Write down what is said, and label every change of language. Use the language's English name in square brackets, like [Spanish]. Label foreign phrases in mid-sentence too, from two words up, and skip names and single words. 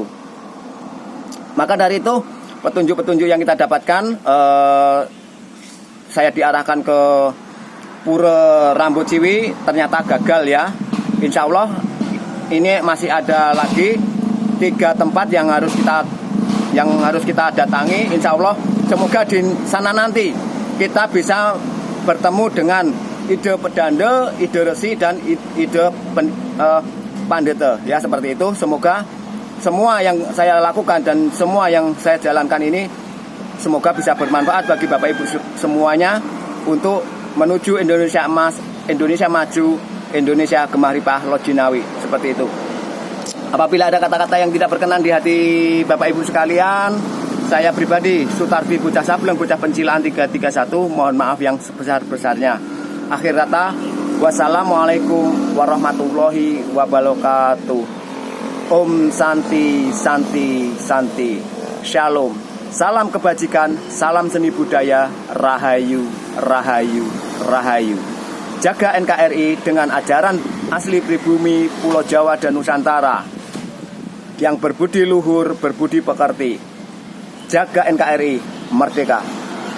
[Indonesian] Maka dari itu petunjuk-petunjuk yang kita dapatkan, saya diarahkan ke Pura Rambut Ciwi, ternyata gagal ya. [Arabic] إن شاء الله [Indonesian] ini masih ada lagi 3 tempat yang harus kita datangi. [Arabic] إن شاء الله [Indonesian] semoga di sana nanti kita bisa bertemu dengan ide pedanda, ide resi, dan ide pandita ya, seperti itu. Semoga semua yang saya lakukan dan semua yang saya jalankan ini semoga bisa bermanfaat bagi Bapak Ibu semuanya untuk menuju Indonesia emas, Indonesia maju, Indonesia [Javanese] Gemah Ripah Lojinawi, [Indonesian] seperti itu. Apabila ada kata-kata yang tidak berkenan di hati Bapak Ibu sekalian, saya pribadi Sutardi Bocah Sableng, Bocah Pencilaan 331, mohon maaf yang sebesar-besarnya. Akhir kata, [Arabic] والسلام عليكم ورحمة الله وبركاته. [Sanskrit] ॐ शान्ति शान्ति शान्ति. Shalom. [Indonesian] Salam kebajikan, salam seni budaya, rahayu, rahayu, rahayu. Jaga NKRI dengan ajaran asli pribumi Pulau Jawa dan Nusantara yang berbudi luhur, berbudi pekerti. Jaga NKRI, merdeka.